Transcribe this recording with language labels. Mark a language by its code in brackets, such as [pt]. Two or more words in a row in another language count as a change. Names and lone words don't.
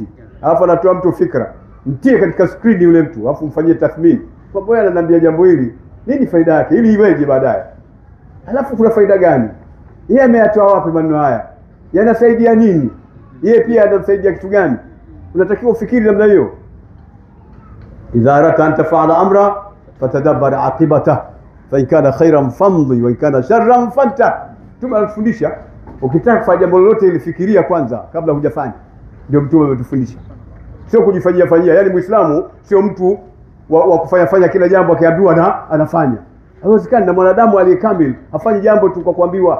[sw] Alafu anatoa mtu fikra, mtie katika screen yule mtu, alafu mfanyie tathmini kwa boya, ananiambia jambo hili nini faida yake, ili iweje baadaye. Alafu kuna faida gani? Yeye ameyatoa wapi maneno haya? Yanasaidia nini? Yeye pia anamsaidia kitu gani? Unatakiwa ufikiri namna hiyo. [ar] إذا أردت أن تفعل أمرا فتدبر عاقبته فإن كان خيرا فامض وإن كان شرا فانته. [sw] Tunafundisha ukitaka kufanya jambo lolote ilifikiria kwanza kabla hujafanya. Ndio Mtume ametufundisha. Sio kujifanyia. Yaani Muislamu sio mtu wa kufanya kila jambo akiambiwa na anafanya. Haiwezekani. Na mwanadamu aliyekamili afanye jambo tu kwa kuambiwa.